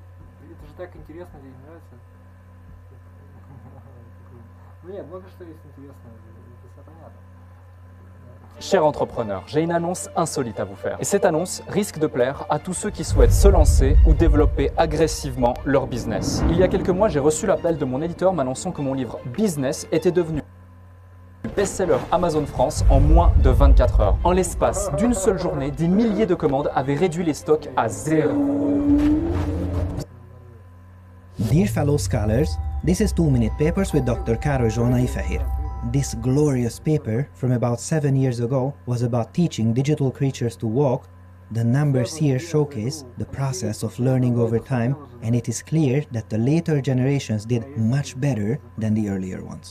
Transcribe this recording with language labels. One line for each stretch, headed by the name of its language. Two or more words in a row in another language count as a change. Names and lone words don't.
Russian: Это же так интересно, тебе не нравится? Ну нет, много что есть интересного, это все понятно.
French: Cher entrepreneur, j'ai une annonce insolite à vous faire. Et cette annonce risque de plaire à tous ceux qui souhaitent se lancer ou développer agressivement leur business. Il y a quelques mois, j'ai reçu l'appel de mon éditeur m'annonçant que mon livre Business était devenu best-seller Amazon France en moins de 24 heures. En l'espace d'une seule journée, des milliers de commandes avaient réduit les stocks à zéro.
English: Dear fellow scholars, this is 2-Minute Papers with Dr. Károly Zsolnai Fehér. This glorious paper from about 7 years ago was about teaching digital creatures to walk. The numbers here showcase the process of learning over time, and it is clear that the later generations did much better than the earlier ones.